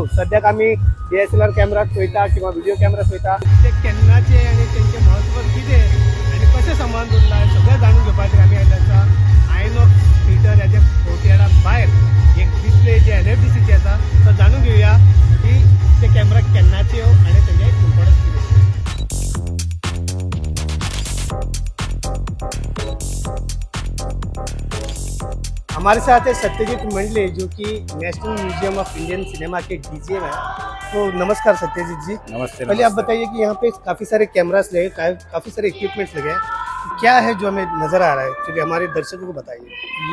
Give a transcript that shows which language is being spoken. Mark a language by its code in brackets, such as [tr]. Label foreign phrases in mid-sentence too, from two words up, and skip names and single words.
[kok] सद्याक आमी DSLR कॅमेरास पळयता किंवा व्हिडिओ कॅमेरास पळयता, ते केन्नाचे आणि तेंचे महत्व कितें आणि कशें सांबाळून दवरला सगळें जाणून घेवपाक आमी आयले आसा आयनॉक्स थिएटर हेजे कोर्टयार्डा भायर एक डिस्प्ले जे NFDCचे आसा तो जाणून घेवया की ते कॅमेरा केन्नाचे आणि तेजे इम्पॉर्टन्स कितें। [hi] हमारे साथ है सत्यजीत मंडले, जो कि नेशनल म्यूजियम ऑफ इंडियन सिनेमा के DGM है। तो नमस्कार सत्यजीत जी। नमस्ते। पहले आप बताइए कि यहाँ पे काफी सारे कैमरास लगे, काफी सारे इक्विपमेंट्स लगे हैं, क्या है जो हमें नजर आ रहा है, क्योंकि हमारे दर्शकों को बताइए।